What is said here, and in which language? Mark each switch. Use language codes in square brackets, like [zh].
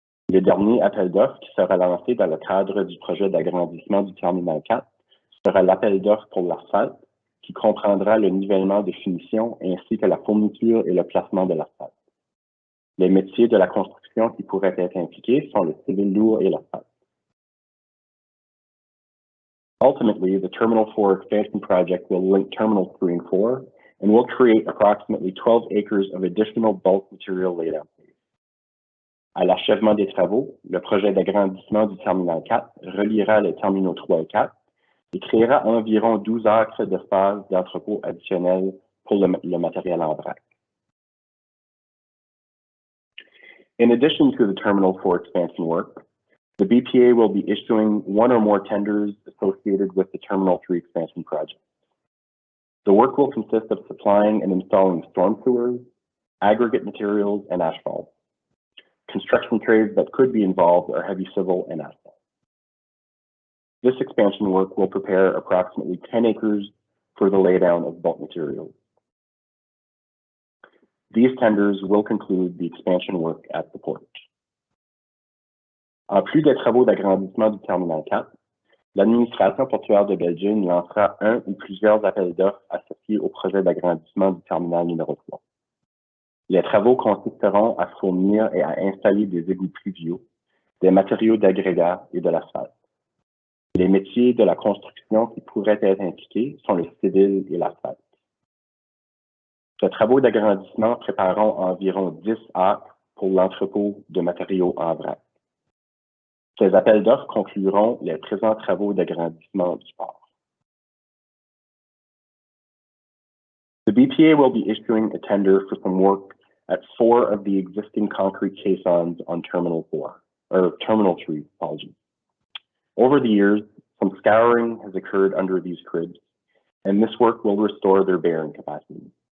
[fr] Le dernier appel d'offres qui sera lancé dans le cadre du projet d'agrandissement du Terminal 4 sera l'appel d'offres pour l'asphalte, qui comprendra le nivellement de finition ainsi que la fourniture et le placement de l'asphalte. Les métiers de la construction qui pourraient être impliqués sont le civil lourd et l'asphalte. [en] Ultimately, the Terminal 4 expansion project will link Terminal 3 and 4 and will create approximately 12 acres of additional bulk material laydown space. [fr] À l'achèvement des travaux, le projet d'agrandissement du Terminal 4 reliera les terminaux 3 et 4 et créera environ 12 acres d'espace d'entrepôt additionnel pour le matériel en vrac. [en] In addition to the Terminal 4 expansion work, the BPA will be issuing one or more tenders associated with the Terminal 3 expansion project. The work will consist of supplying and installing storm sewers, aggregate materials, and asphalt. Construction trades that could be involved are heavy civil and asphalt. This expansion work will prepare approximately 10 acres for the laydown of bulk materials. These tenders will conclude the expansion work at the port. [fr] En plus des travaux d'agrandissement du Terminal 4, l'administration portuaire de Belgium lancera un ou plusieurs appels d'offres associés au projet d'agrandissement du terminal numéro 3. Les travaux consisteront à fournir et à installer des égouts pluviaux, des matériaux d'agrégat et de l'asphalte. Les métiers de la construction qui pourraient être impliqués sont le civil et l'asphalte. Ces travaux d'agrandissement prépareront environ 10 acres pour l'entrepôt de matériaux en vrac. Ces appels d'offres concluront les présents travaux d'agrandissement du port. [en] The BPA will be issuing a tender for some work at 4 of the existing concrete caissons on Terminal 3, apologies. Over the years, some scouring has occurred under these cribs, and this work will restore their bearing capacity.